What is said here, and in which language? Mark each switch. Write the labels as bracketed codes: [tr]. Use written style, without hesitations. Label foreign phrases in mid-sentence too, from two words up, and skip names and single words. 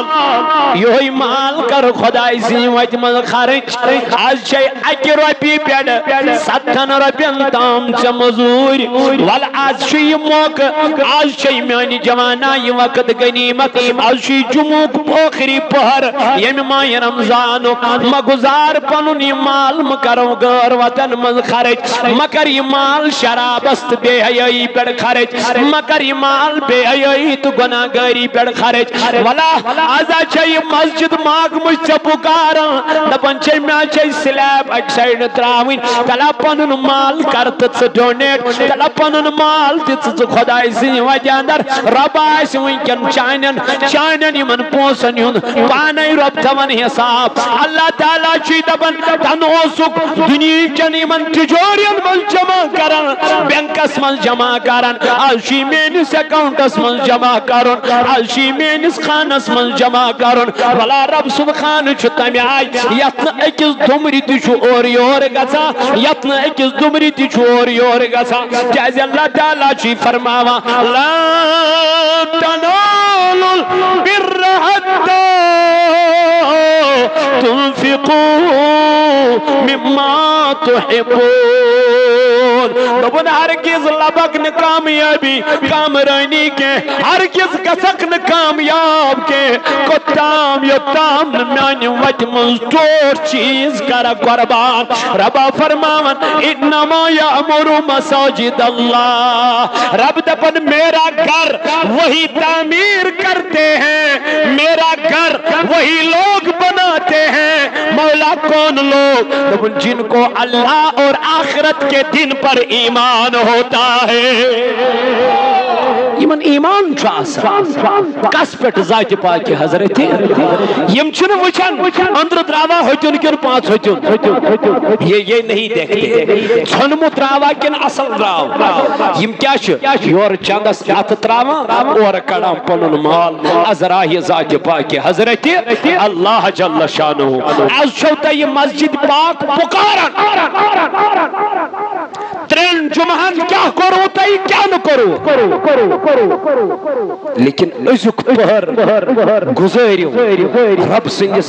[ks] یہ مال کر خدائی سی وتہِ منٛز خرچ آز چھے 1 رۄپیہِ پٮ۪ٹھ 7 رۄپین تام ژےٚ مزوٗرۍ ول آز چھُ یہِ موقعہٕ آز چھے میانہِ جوانا یہِ وقت غنیمت آز چھُ یہِ جمعُک ٲخری پہر ییٚمہِ ماہِ رمضانُک مہ گُزار پنُن یہِ مال مہ کرو غٲر وطن منٛز خرچ مہ کر یہِ مال شرابس تہٕ بے حیٲیی پٮ۪ٹھ خرچ مہ کر یہِ مال بے حیٲیی تہٕ گۄناہ گٲری پٮ۪ٹھ خرچ ولا آزا چھے یہ مسجد ماگ [ur] مجھ سے پکارا [ks] دپن چھے میں چھے سلیب اک سائڈ تراوین تلا پنن مال کرت ڈونیٹ تلا پنن مال تیت خدای سی وجہ اندر رب آئیسی ونکن چانن یمن پونسن یون پانی رب تون حساب اللہ تعالیٰ چھے دپن تنوسک دنیا چن یمن تجورین من جمع کرن بینکس من جمع کرن آلشی مینس اکاؤنٹس من جمع کرن آلشی مینس خانس من جمع کرن ولا رب سبحانہ چھ تمہ آئی یتن اکس دمری تہ اور یور گژھا یتن اکس دمری تہ اور یور گژھا کیاز اللہ تعالیٰ چھ فرماوان لا [ar] تنالوا البر حتى تنفقوا مما تحبون [ks] دپن ہرگز لبک نہ کامیابی کامرانی کے ہرگز گژھک نہ کامیاب کے کوتام یوتام میانہ وتہِ منٛز ٹوٹھ چیز کر قربان ربا [ur] فرماون [ar] انما یامر مساجد اللہ [ks] رب دپن [ur] میرا گھر وہی تعمیر کرتے ہیں میرا گھر وہی لوگ بناتے ہیں مولا کون لوگ دپن جن کو اللہ اور آخرت کے دن پر ایمان ہوتا ہے [ks] یہ یمن ایمان چھُ آسان کس پٮ۪ٹھ ذاتِ پاکہِ حضرت یم چھِنہٕ وٕچھان أنٛدرٕ درٛاوا ہوٚتیُن کِنہٕ پانٛژھ ہوٚتیُن [ur] یہ نہیں دیکھتے [ks] ژھۄنمُت درٛاوا کِنہٕ اصل درٛاو یم کیٛاہ چھِ یورٕ چندس اتھٕ تراوان اورٕ کڑان پنُن مال از راہِ ذاتِ پاکہِ حضرت اللہ جل شانہ از چھو تۄہہِ یہِ مسجد پاک پُکاران ترٛٮ۪ن جمعہن کیٛاہ کوٚروٕ تۄہہِ کیٛاہ نہٕ کوٚروٕ لیکن أزیُک پٔہر گُزٲرِو رب سٕنٛدِس